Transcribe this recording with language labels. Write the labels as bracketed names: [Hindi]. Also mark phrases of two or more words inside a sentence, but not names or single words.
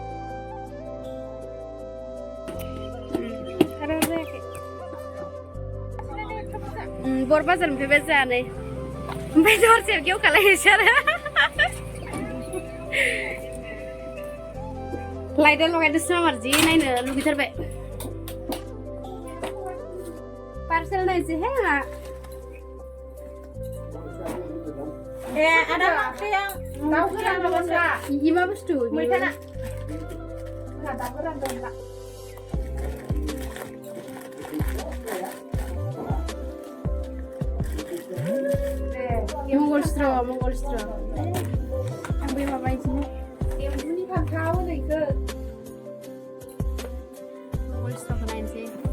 [Bodo] बर बाजारनिफ्राय बे जानाय ओमफ्राय हरसे गेव खालायनोसै आरो लाइटआ लगायदोंसो मामार जि नायनो लुगैथारबाय पार्सेल नायसै हे आंहा ए आदा माख्रिया दाउफोरा माबासा इ मा बुस्थु मैथाना दाउफोरा दंला Mongol straw. [Malay] Ambil apa itu? Yang ini kan kau ni ke? Mongol straw lain sih.